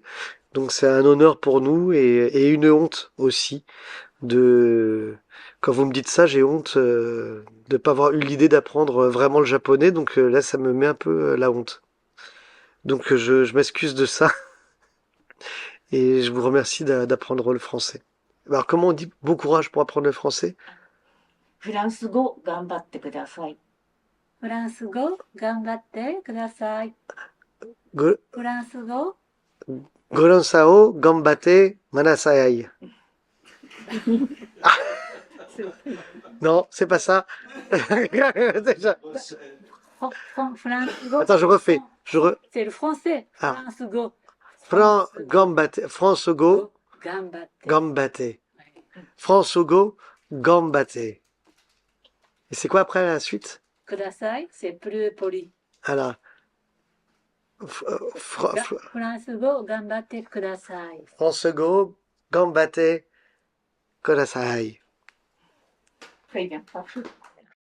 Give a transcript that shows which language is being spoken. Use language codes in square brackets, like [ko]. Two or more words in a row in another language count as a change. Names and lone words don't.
[fr] Donc c'est un honneur pour nous et une honte aussi de, quand vous me dites ça, j'ai honte de pas avoir eu l'idée d'apprendre vraiment le japonais. Donc là, ça me met un peu la honte. Donc je m'excuse de ça et je vous remercie d'apprendre le français. Alors comment on dit bon courage pour apprendre le français? [ja] フランス語頑張ってください。フランス語頑張ってください。 Go- フランス語 Golansao Gambate Manasai. [fr] Non, c'est pas ça. Déjà. [ja] フランス語 [fr] Attends, je refais. c'est le français. [ja] フ Ah, ランス語。フラン Fran ス頑張って、フランス語語頑張って。頑張って。フランス語頑張って. [fr] Et c'est quoi après la suite? ください c'est plus poli. Alors, [ja] フランス語頑張ってください。フランス語頑張ってください. [fr] Très bien, parfait.